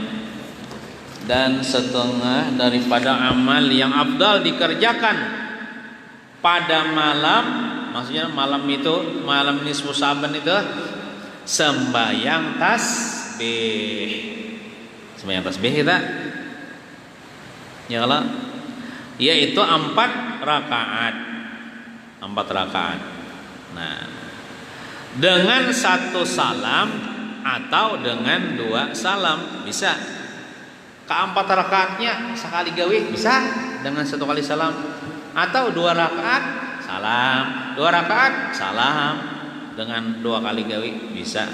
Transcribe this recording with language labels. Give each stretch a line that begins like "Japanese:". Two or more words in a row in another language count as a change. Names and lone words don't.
Indonesian: Dan setengah daripada amal yang afdal dikerjakan pada malam, maksudnya malam itu, malam nisfu Sa'ban itu sembahyang tasbih. Sembahyang tasbih kita ya Allah, yaitu 4 rakaat. Nah, dengan 1 salam atau dengan 2 salam bisa. Keempat rakaatnya sekali gawe bisa dengan 1 kali salam, atau 2 rakaat salam, 2 rakaat salam dengan 2 kali gawe bisa.